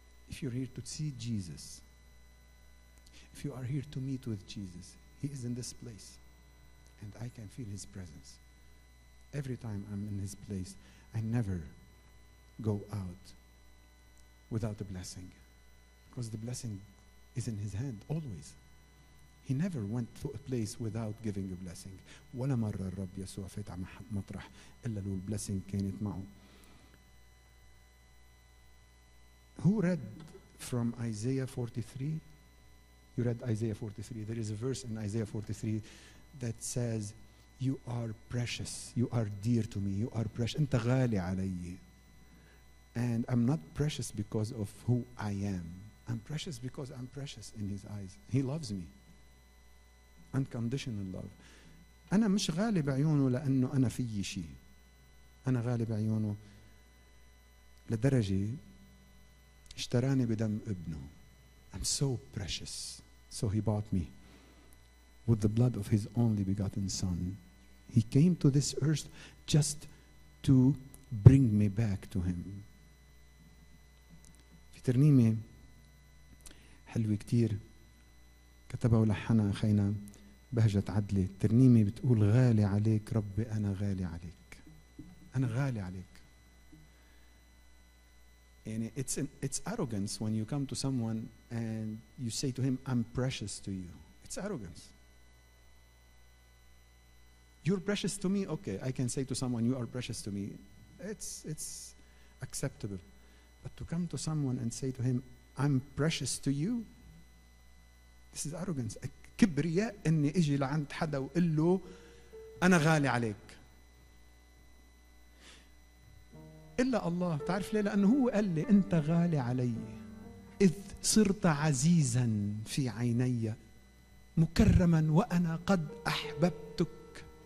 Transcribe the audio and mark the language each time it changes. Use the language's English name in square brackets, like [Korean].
[English] If you're here to see Jesus, if you are here to meet with Jesus, he is in this place, and I can feel his presence. Every time I'm in his place, I never go out without a blessing, because the blessing is in his hand, always. He never went to a place without giving a blessing. [Arabic] ولا مرة الرب يسوع فات على مطرح إلا لو blessing كانت معه. [English] Who read from Isaiah 43? You read Isaiah 43. There is a verse in Isaiah 43 that says, you are precious. You are dear to me. You are precious. [Arabic] أنت غالي علي. [English] And I'm not precious because of who I am. I'm precious because I'm precious in his eyes. He loves me. Unconditional love. [Arabic] أنا مش غالي بعيونه لأنه أنا في شيء. أنا غالي بعيونه لدرجة اشتراني بدم ابنه. [English] I'm so precious. So he bought me with the blood of his only begotten son. He came to this earth just to bring me back to him. [Arabic] في ترنيمة حلوة كتير كتبها ولحنها أخينا بهجة عدلي. ترنيمة بتقول غالي عليك ربي أنا غالي عليك. أنا غالي عليك. [English] And it's arrogance when you come to someone and you say to him, I'm precious to you. It's arrogance. You're precious to me? Okay, I can say to someone, you are precious to me. It's acceptable. But to come to someone and say to him, I'm precious to you, this is arrogance. [Arabic] كبرياء إني إجي لعند حدا وقل له أنا غالي عليك. إلا الله. تعرف ليه؟ لأنه هو قال لي أنت غالي علي إذ صرت عزيزا في عيني مكرما وأنا قد أحببتك.